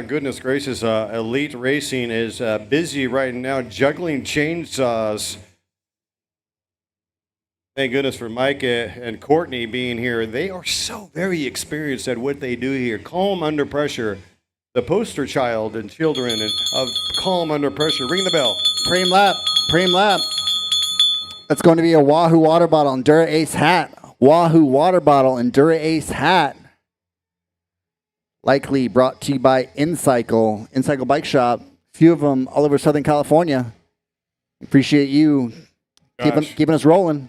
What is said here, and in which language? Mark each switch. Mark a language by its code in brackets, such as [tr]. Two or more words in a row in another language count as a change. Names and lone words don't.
[en] Goodness gracious, Elite Racing is busy right now juggling chainsaws. Thank goodness for Mike and Courtney being here. They are so very experienced at what they do here. Calm under pressure. The poster child and children of calm under pressure. Ring the bell. Preem lap. Preem lap. That's going to be a Wahoo water bottle and Dura Ace hat. Wahoo water bottle and Dura Ace hat. Likely brought to you by InCycle Bike Shop. A few of them all over Southern California. Appreciate you keeping us rolling.